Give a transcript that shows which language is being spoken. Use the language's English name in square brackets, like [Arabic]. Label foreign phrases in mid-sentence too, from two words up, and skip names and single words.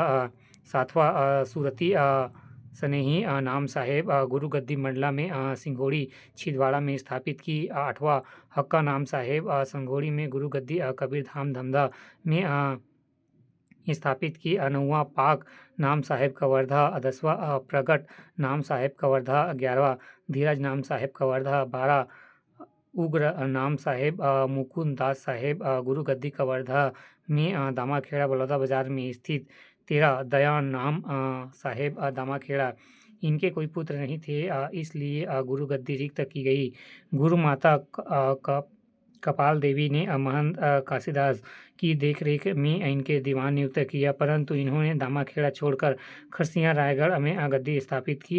[Hindi] सातवां सूरती स्नेही नाम साहेब गुरु गद्दी मंडला में सिंघोड़ी छिंदवाड़ा में स्थापित की। आठवां हक्का नाम साहेब संघोड़ी में गुरु गद्दी कबीर धाम धमधा में स्थापित की। नौवां पाक नाम साहेब कवर्धा। 10वां प्रगट नाम साहेब कवर्धा। 11वां धीरज नाम साहेब कवर्धा। 12 उग्र नाम साहेब मुकुंद दास साहेब गुरु गद्दी कवर्धा में दामाखेड़ा बलौदा बाजार में स्थित। 13 दयान नाम साहेब दामाखेड़ा। इनके कोई पुत्र नहीं थे, इसलिए गुरु गद्दी रिक्त की गई। गुरु माता कपाल देवी ने महंत काशीदास की देखरेख में इनके दीवान नियुक्त किया, परंतु इन्होंने दामाखेड़ा छोड़कर खरसिया रायगढ़ में गद्दी स्थापित की।